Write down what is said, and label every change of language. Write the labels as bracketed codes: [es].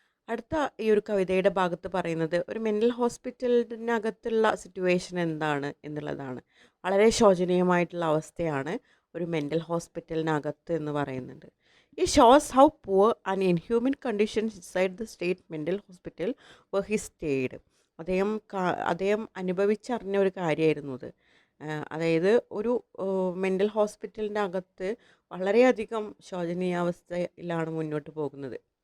[ml] അടുത്ത ഈ ഒരു കവിതയുടെ ഭാഗത്ത് പറയുന്നത് ഒരു മെൻ്റൽ ഹോസ്പിറ്റലിനകത്തുള്ള സിറ്റുവേഷൻ എന്താണ് എന്നുള്ളതാണ്. വളരെ ശോചനീയമായിട്ടുള്ള അവസ്ഥയാണ് ഒരു മെൻ്റൽ ഹോസ്പിറ്റലിനകത്ത് എന്ന് പറയുന്നുണ്ട്. [en] It shows how poor and inhuman conditions inside the state mental hospital where he stayed. [ml] അദ്ദേഹം അനുഭവിച്ചറിഞ്ഞ ഒരു കാര്യമായിരുന്നു അത്. അതായത് ഒരു മെൻ്റൽ ഹോസ്പിറ്റലിൻ്റെ അകത്ത് വളരെയധികം ശോചനീയാവസ്ഥയിലാണ് മുന്നോട്ട് പോകുന്നത്.